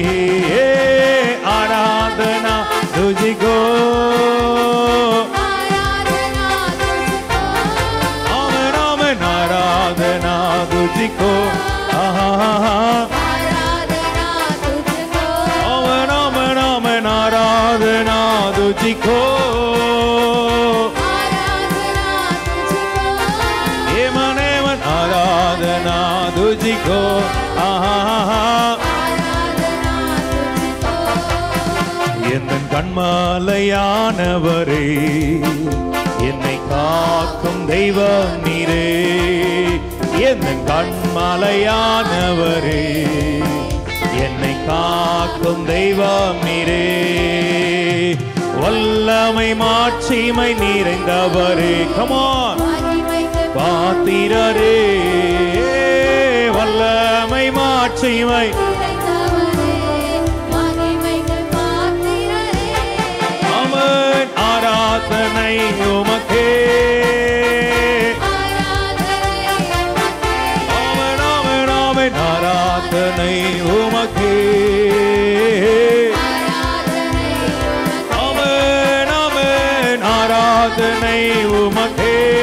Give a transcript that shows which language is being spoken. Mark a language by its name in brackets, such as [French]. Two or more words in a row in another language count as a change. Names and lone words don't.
[Hindi] आराधना तुझको, आमन आमन आराधना तुझको, आमन आमन आमन आराधना तुझको, ये मने मन आराधना तुझको, [Tamil] எந்தன் கண்மாலையானவரே, என்னை காக்கும் தெய்வம் நீரே, எந்தன் கண்மாலையானவரே, என்னை காக்கும் தெய்வம் நீரே, வல்லமை மாட்சிமை நிறைந்தவரே, [English] come on, [Tamil] பாத்திரரே, வல்லமை மாட்சிமை, அமன் ஆராதனை உமக்கே, அமன் அமன் அமன் ஆராதனை உமக்கே, அமன் அமன் ஆராதனை உமக்கே,